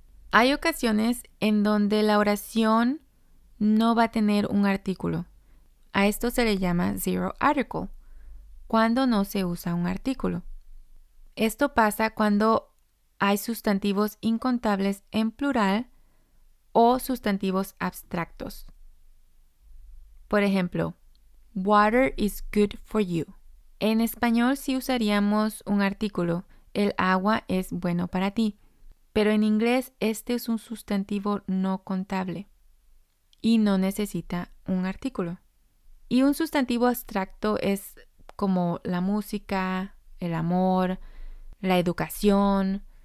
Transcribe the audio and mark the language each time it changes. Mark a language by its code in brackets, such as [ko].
[es] Hay ocasiones en donde la oración no va a tener un artículo. A esto se le llama zero article, cuando no se usa un artículo. Esto pasa cuando hay sustantivos incontables en plural o sustantivos abstractos. Por ejemplo, [en] water is good for you. [es] En español sí usaríamos un artículo, el agua es bueno para ti, pero en inglés este es un sustantivo no contable y no necesita un artículo. Y un sustantivo abstracto es como la música, el amor, la educación.